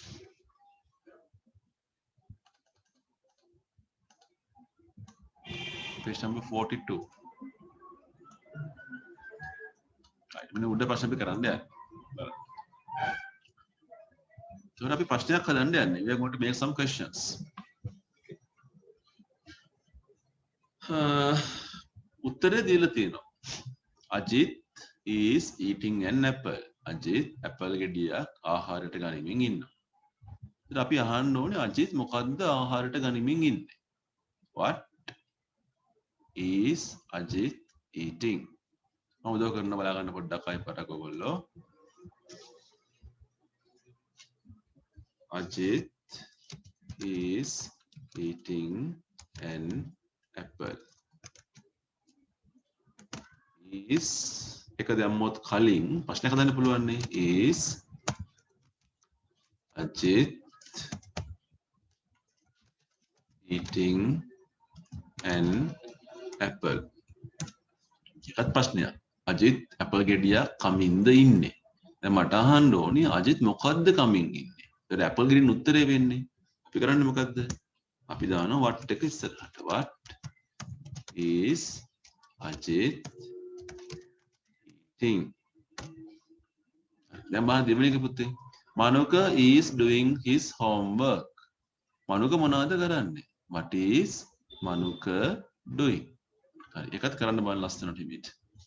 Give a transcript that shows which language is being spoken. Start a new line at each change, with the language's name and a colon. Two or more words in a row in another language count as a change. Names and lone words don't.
English: page number
Sinhala: 42 මෙන්න උඩ ප්‍රශ්න අපි කරන්න යන්නේ. ඒකට අපි ප්‍රශ්නයක් හදන්න යන්නේ.
English: We are going to make some questions.
Sinhala: උත්තරේ දීලා තියෙනවා.
English: Ajit is eating an apple.
Sinhala: Ajit apple ගෙඩියක් ආහාරයට ගනිමින් ඉන්නවා. ඉතින් අපි අහන්න ඕනේ Ajit මොකද්ද ආහාරයට ගනිමින් ඉන්නේ?
English: What is Ajit eating?
Sinhala: මම උදව් කරන්න බලා ගන්න පොඩ්ඩක් අය පටක ඔයගොල්ලෝ.
English: Ajit is eating an apple.
Sinhala: Is එක දැම්මොත් කලින් ප්‍රශ්නයක් හදන්න පුළුවන් නේ.
English: Is Ajit eating an apple?
Sinhala: ඒකත් ප්‍රශ්නයක්. Ajit apple ගෙඩියක් කමින්ද ඉන්නේ. දැන් මට අහන්න ඕනේ Ajit මොකද්ද කමින් ඉන්නේ? ඒතර apple ගෙඩියන උත්තරේ වෙන්නේ. අපි කරන්නේ මොකද්ද? අපි දානවා what එක ඉස්සරහට.
English: What is Ajit eating?
Sinhala: දැන් බලන්න දෙවෙනි එක පුතේ.
English: Manuka is doing his homework.
Sinhala: Manuka මොනවද කරන්නේ?
English: What is Manuka doing?
Sinhala: හරි. ඒකත් කරන්න බලන්න ලස්සනට හිමිට.